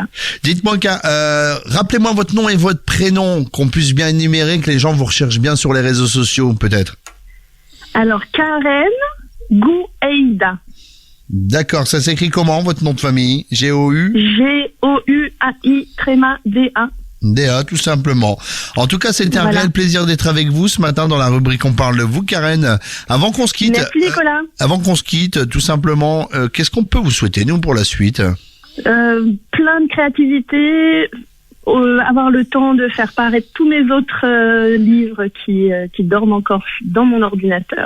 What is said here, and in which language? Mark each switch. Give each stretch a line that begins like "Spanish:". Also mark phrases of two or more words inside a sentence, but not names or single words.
French: Dites-moi, rappelez-moi votre nom et votre prénom, qu'on puisse bien énumérer, que les gens vous recherchent bien sur les réseaux sociaux, peut-être. Alors, Karen Gouaïda. D'accord, ça s'écrit comment, votre nom de famille ? G-O-U ? G-O-U-A-I, D-A. DA, tout simplement. En tout cas, c'était un Voilà. réel plaisir d'être avec vous ce matin dans la rubrique On parle de vous, Karen. Avant qu'on se quitte, Merci Nicolas. avant qu'on se quitte, tout simplement, qu'est-ce qu'on peut vous souhaiter, nous, pour la suite? Plein de créativité, avoir le temps de faire paraître tous mes autres livres qui dorment encore dans mon ordinateur.